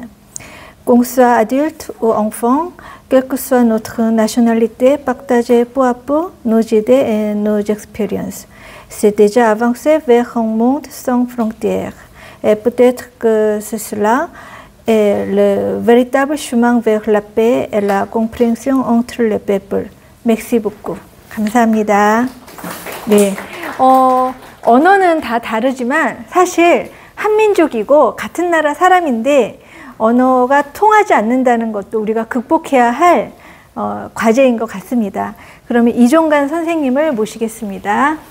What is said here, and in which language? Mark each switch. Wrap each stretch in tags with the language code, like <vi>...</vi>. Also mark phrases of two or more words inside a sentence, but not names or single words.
<fr>Qu'on soit adulte ou enfant, quelle que soit notre nationalité, partager peu à peu nos idées et nos expériences. C'est déjà avancer vers un monde sans frontières. Et peut-être que c'est cela est le véritable chemin vers la paix et la compréhension entre les peuples. Merci beaucoup.</fr> <ko>감사합니다. 네, 언어는 다 다르지만 사실 한민족이고 같은 나라 사람인데 언어가 통하지 않는다는 것도 우리가 극복해야 할 과제인 것 같습니다. 그러면 이종관 선생님을 모시겠습니다.</ko>